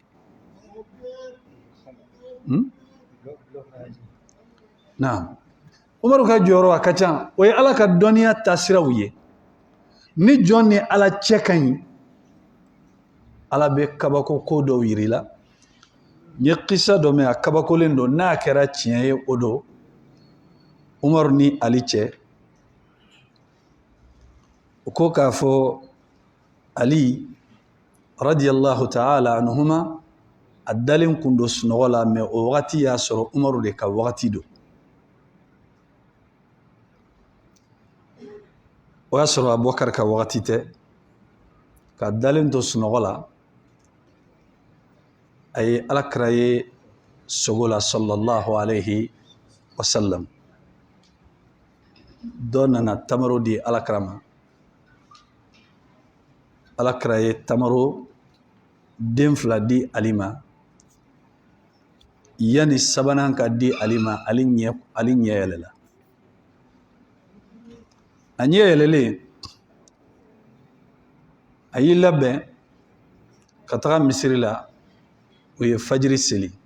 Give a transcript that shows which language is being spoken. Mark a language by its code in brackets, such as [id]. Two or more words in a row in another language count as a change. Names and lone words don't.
[bm] na umaru ka jɔyɔrɔ a ka ca o ye ala ka dɔnniya taasiraw ye ni jɔn ni ala cɛ ka ɲi ala bɛ kabako ko dɔw yiri la n ye kisa dɔ mɛn a kabakolen don n'a kɛra tiɲɛ ye o don umaru ni ali cɛ u ko k'a fɔ ali [ar] رضي الله تعالى عنهما [bm] a dalen kun don sunɔgɔ la mɛ o wagati y'a sɔrɔ umaru de ka wagati don o y'a sɔrɔ abubakar ka wagati tɛ ka dalen to sunɔgɔ la a ye alakira ye sogo la [ar] صلى الله عليه وسلم [bm] dɔ nana tamaro di alakira ma alakira ye tamaro den 2 di ali ma yani sabanan ka di ali ma ali ɲɛ yɛlɛla a ɲɛ yɛlɛlen a y'i labɛn ka taga misiri la o ye fajiri seli